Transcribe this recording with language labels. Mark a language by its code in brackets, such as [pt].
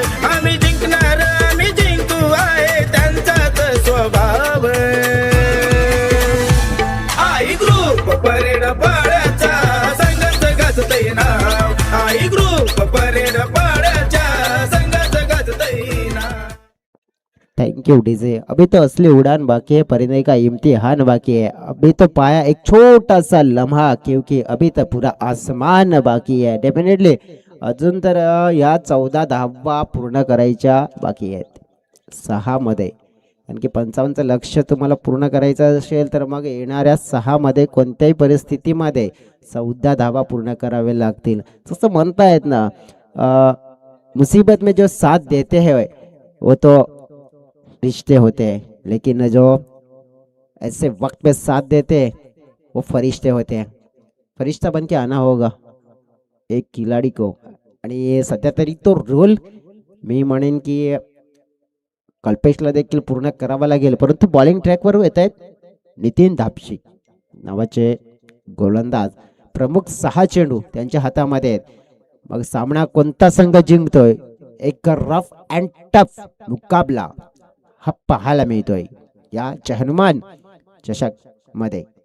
[mr] आम्ही जिंकणार आम्ही जिंकू आहे त्यांचाच स्वभाव. आई group parade पाड्याचा संघाच गाजतय now. I group parade पाड्याच्या संघाच गाजतय now. [en] Thank you DJ. [hi] अभी तो असली उड़ान बाकी है, परिणय का इम्तिहान बाकी है. अभी तो पाया एक छोटा सा लम्हा, क्योंकि अभी तो पूरा आसमान बाकी है. [mr] डेफिनेटली अजून तर या 14 धावा पूर्ण करायच्या बाकी आहेत 6 मध्ये. आणखी 55चं लक्ष्य तुम्हाला पूर्ण करायचं असेल तर मग येणाऱ्या 6 मध्ये कोणत्याही परिस्थितीमध्ये 14 धावा पूर्ण करावे लागतील. जसं म्हणतायत ना, [hi] मुसीबत में जो साथ देते हैं वो तो रिश्ते होते हैं, लेकिन जो ऐसे वक्त पे साथ देते वो फरिश्ते होते हैं. फरिश्ता बन के आना होगा एक खिलाड़ी को. [mr] आणि सध्या तरी तो रोल मी म्हणेन की कल्पेशला देखील पूर्ण करावा लागेल. परंतु बॉलिंग ट्रॅकवर येत आहेत नितीन धापशी नावाचे गोलंदाज. प्रमुख 6 चेंडू त्यांच्या हातामध्ये आहेत. मग सामना कोणता संघ जिंकतोय, एक रफ अँड टफ मुकाबला हा पाहायला मिळतोय या हनुमान चषक मध्ये.